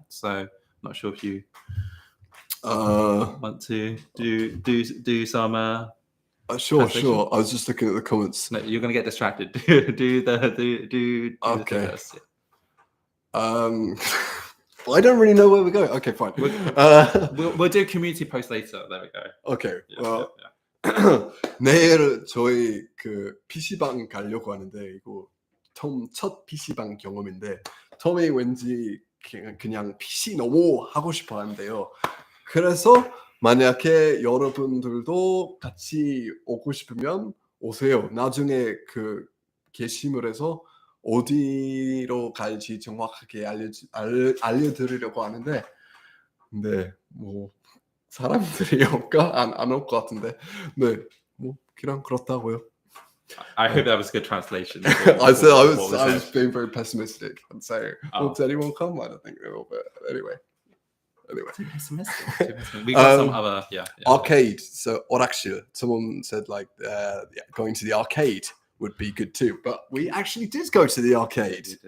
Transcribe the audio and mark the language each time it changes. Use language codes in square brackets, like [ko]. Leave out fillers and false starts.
[en] So I'm not sure if you want to do some. Sure. I was just looking at the comments. No, you're gonna get distracted. do Okay. the first. I don't really know where we're going. Okay, fine. We'll do a community post later. There we go. Okay. Yeah, well, yeah. [ko] 내일 저희 그 PC방 가려고 하는데 이거 첫 PC방 경험인데 톰이 왠지 그냥 PC 너무 하고 싶어 하는데요. 그래서 만약에 여러분들도 같이 오고 싶으면 오세요. 나중에 그 게시물 해서 어디로 갈지 정확하게 알려드리려고 하는데 근데 뭐 사람들이 올까? 안 올 것 같은데 네, 뭐 그냥 그렇다고요. [en] I hope that was a good translation. I was being very pessimistic and saying, "Will anyone come?" I don't think they will, but anyway. Too pessimistic. We got some other arcade. So 오락실. Someone said like going to the arcade would be good too, but we actually did go to the arcade.